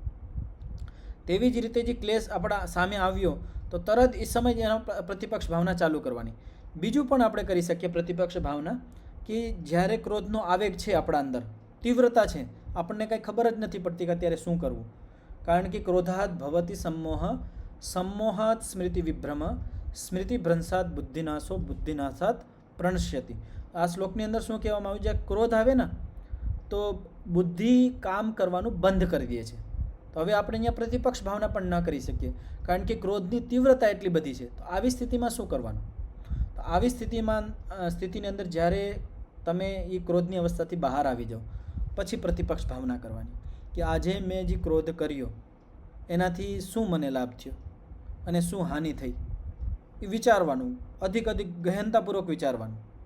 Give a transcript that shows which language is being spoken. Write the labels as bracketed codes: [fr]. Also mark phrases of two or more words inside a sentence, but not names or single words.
[gu] તેવી જ રીતે જે ક્લેશ આપણા સામે આવ્યો તો તરત એ સમય એનો પ્રતિપક્ષ ભાવના ચાલુ કરવાની. બીજું પણ આપણે કરી શકીએ પ્રતિપક્ષ ભાવના કે જ્યારે ક્રોધનો આવેગ છે આપણા અંદર, તીવ્રતા છે, આપણને કંઈ ખબર જ નથી પડતી કે અત્યારે શું કરવું. કારણ કે [sa] क्रोधात भवती सम्मोहात् स्मृति विभ्रम स्मृति भ्रंशात बुद्धिनाशो बुद्धिनाशात प्रणश्यति. [gu] આ શ્લોકની અંદર શું કહેવામાં આવ્યું છે? ક્રોધ આવે ને તો બુદ્ધિ કામ કરવાનું બંધ કરી દે છે. તો હવે આપણે અહીંયા પ્રતિપક્ષ ભાવના પણ ન કરી શકીએ, કારણ કે ક્રોધની તીવ્રતા એટલી બધી છે. તો આવી સ્થિતિમાં શું કરવાનું? તો આવી સ્થિતિની અંદર જ્યારે તમે એ ક્રોધની અવસ્થાથી બહાર આવી જાઓ પછી પ્રતિપક્ષ ભાવના કરવાની કે આજે મેં જે ક્રોધ કર્યો એનાથી શું મને લાભ થયો અને શું હાનિ થઈ, એ વિચારવાનું, અધિક ગહેનતાપૂર્વક વિચારવાનું.